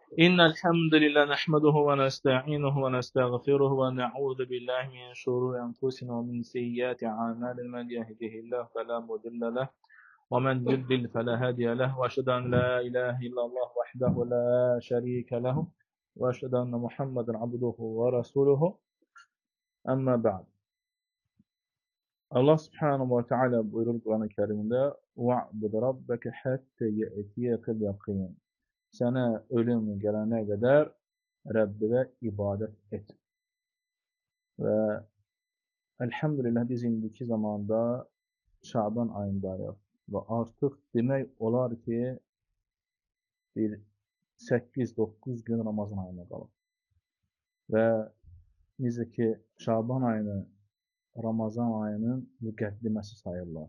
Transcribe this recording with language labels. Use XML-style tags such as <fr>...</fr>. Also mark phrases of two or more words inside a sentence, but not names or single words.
<ar>إن الحمد لله نحمده ونستعينه ونستغفره ونعوذ بالله من شرور أنفسنا ومن سيئات أعمالنا من يهده الله فلا مضل له ومن يضلل فلا هادي له وأشهد أن لا إله إلا الله وحده لا شريك له وأشهد أن محمدا عبده ورسوله أما بعد.</ar> <tr>Allah subhanahu ve teala buyurur Kur'an-ı Kerim'de</tr> <ar>وَعْبُدْ رَبَّكَ حَتَّى يَأْتِيَكَ الْيَقِينُ.</ar> <tr>Sana ölüm gelene kadar Rabbine ibadet et.</tr> <az>Ve elhamdülillah biz indiki zamanda Şaban ayındayıq. Ve artıq demək olar ki bir 8-9 gün Ramazan ayına qalıb. Və necə ki Şaban ayını Ramazan ayının müqəddiməsi sayırlar.</az>